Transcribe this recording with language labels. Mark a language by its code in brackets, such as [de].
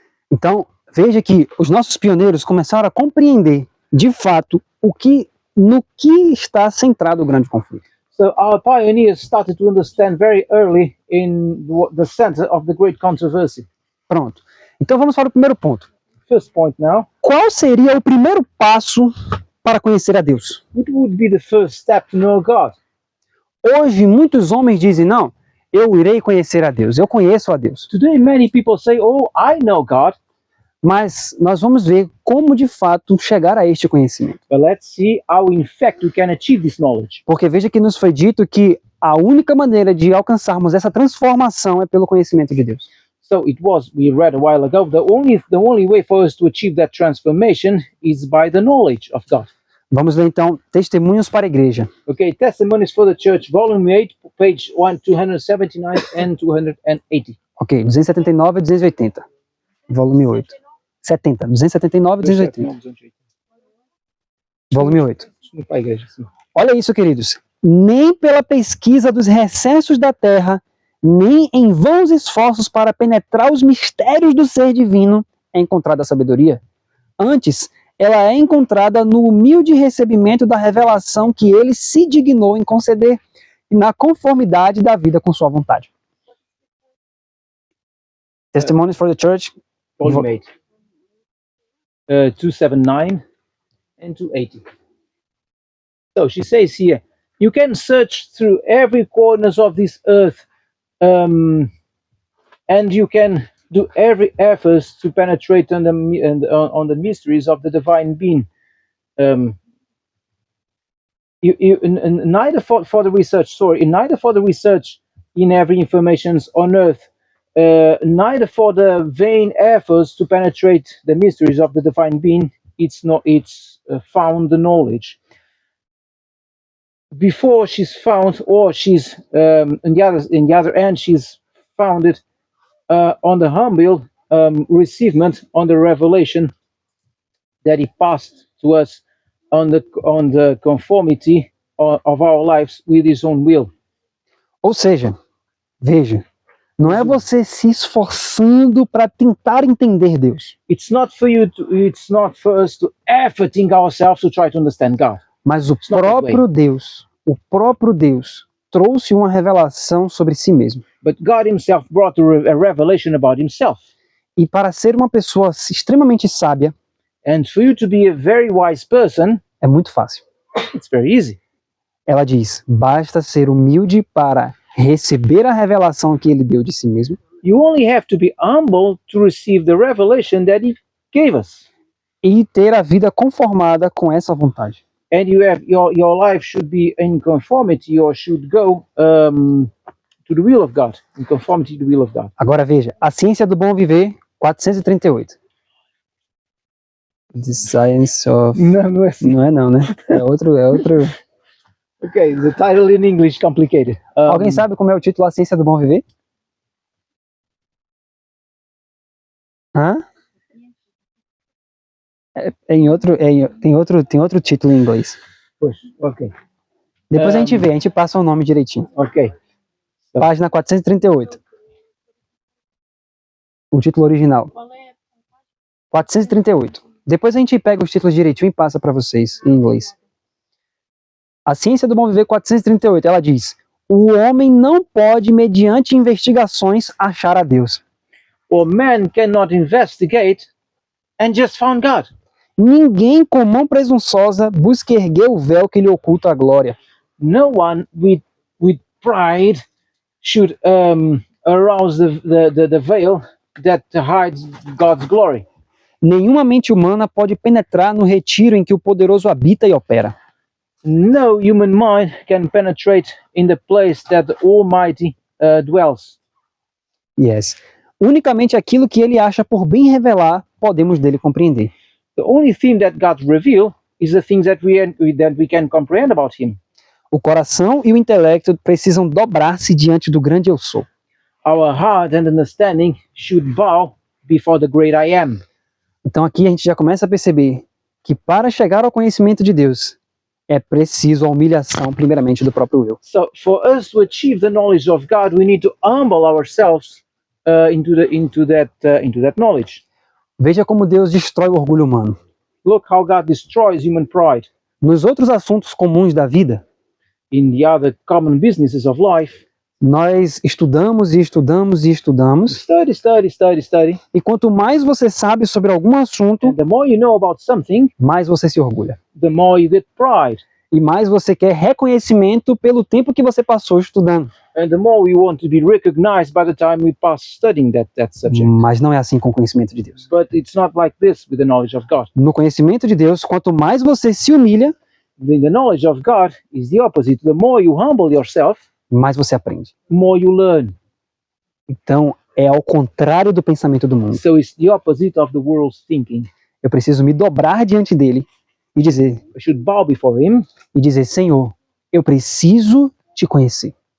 [pt] Então, veja que os nossos pioneiros começaram a compreender, de fato, no que está centrado o grande conflito. [en] So our pioneers started to understand very early in the center of the great controversy. [pt] Pronto. Então vamos para o primeiro ponto. [en] First point now, [pt] Qual seria o primeiro passo para conhecer a Deus? [en] what would be the first step to know God? [pt] Hoje, muitos homens dizem: não, eu irei conhecer a Deus, eu conheço a Deus. [en] Today, many people say, "Oh, I know God." [pt] Mas nós vamos ver como, de fato, chegar a este conhecimento. [en] But let's see how, in fact, we can achieve this knowledge. [pt] Porque veja que nos foi dito que a única maneira de alcançarmos essa transformação é pelo conhecimento de Deus. [en] So we read a while ago, the only way for us to achieve that transformation is by the knowledge of God. [pt] Vamos ler então Testemunhos para a Igreja. [en] Okay, Testimonies for the Church, volume 8, page 279 and 280. [pt] Ok, 279 e 280. Volume 8. 70, 279 e 280. Volume 8. Desculpa a igreja, sim. Olha isso, queridos. Nem pela pesquisa dos recessos da terra, nem em vãos esforços para penetrar os mistérios do ser divino é encontrada a sabedoria. Antes, ela é encontrada no humilde recebimento da revelação que ele se dignou em conceder e na conformidade da vida com sua vontade. [en] Testimonies for the Church, Volume 8. 279 and 280. So she says here, you can search through every corners of this earth, and you can do every effort to penetrate on the mysteries of the divine being. Neither for the research in every information on earth, neither for the vain efforts to penetrate the mysteries of the divine being, it's found the knowledge. Before she's found, or she's in the other end, she's founded on the humble receivement, on the revelation that he passed to us, on the conformity of our lives with his own will. [pt] Ou seja, veja, não é você se esforçando para tentar entender Deus, [en] It's not for us to efforting ourselves to try to understand God. [pt] mas o [en] not that [pt] próprio Deus, o próprio Deus trouxe uma revelação sobre si mesmo. [en] But God himself brought a revelation about himself. [pt] E para ser uma pessoa extremamente sábia, [en] And for you to be a very wise person, [pt] é muito fácil. [en] it's very easy. [pt] Ela diz, basta ser humilde para receber a revelação que ele deu de si mesmo [en] You only have to be humble to receive the revelation that he gave us. [pt] e ter a vida conformada com essa vontade. [en] And you have your life should be in conformity or should go to the will of God, in conformity to the will of God. [pt] Agora veja, a ciência do bom viver, 438. [en] The Science of... [pt] Não é assim. Não é não, né? É outro... [en] Okay, the title in English is complicated. [pt] Alguém sabe como é o título A Ciência do Bom Viver? Hã? Tem outro título em inglês. Pois, ok. Depois a gente vê, a gente passa o nome direitinho. Ok. Página 438. O título original. 438. Depois a gente pega os títulos direitinho e passa para vocês em inglês. A Ciência do Bom Viver 438, ela diz: o homem não pode, mediante investigações, achar a Deus. [en] Or man cannot investigate and just found God. [pt] Ninguém com mão presunçosa busca erguer o véu que lhe oculta a glória. [en] No one with pride should arouse the veil that hides God's glory. [pt] Nenhuma mente humana pode penetrar no retiro em que o poderoso habita e opera. [en] No human mind can penetrate in the place that the Almighty dwells. Yes. [pt] Unicamente aquilo que ele acha por bem revelar, podemos dele compreender. [en] The only thing that God reveals is the things that we can comprehend about Him. [pt] O coração e o intelecto precisam dobrar-se diante do grande eu sou. [en] Our heart and understanding should bow before the great I am. [pt] Então aqui a gente já começa a perceber que para chegar ao conhecimento de Deus, é preciso a humilhação primeiramente do próprio eu. [en] So for us to achieve the knowledge of God, we need to humble ourselves into that knowledge. [pt] Veja como Deus destrói o orgulho humano. [en] Look how God destroys human pride. [pt] Nos outros assuntos comuns da vida, [en] In the other common businesses of life, [pt] nós estudamos e estudamos e estudamos, [en] study. [pt] e quanto mais você sabe sobre algum assunto, [en] And the more you know about something, [pt] mais você se orgulha. [en] the more you get pride. [pt] E mais você quer reconhecimento pelo tempo que você passou estudando. [en] And the more we want to be recognized by the time we pass studying that subject. [pt] Mas não é assim com o conhecimento de Deus. [en] But it's not like this with the knowledge of God. [pt] No conhecimento de Deus, quanto mais você se humilha, [en] The knowledge of God is the opposite. The more you humble yourself, [pt] mais você aprende. [en] the more you learn. [pt] Então, é ao contrário do pensamento do mundo. [en] So it's the opposite of the world's thinking. [pt] Eu preciso me dobrar diante dele e dizer, [en] I should bow before Him. [pt] Senhor, eu preciso te conhecer.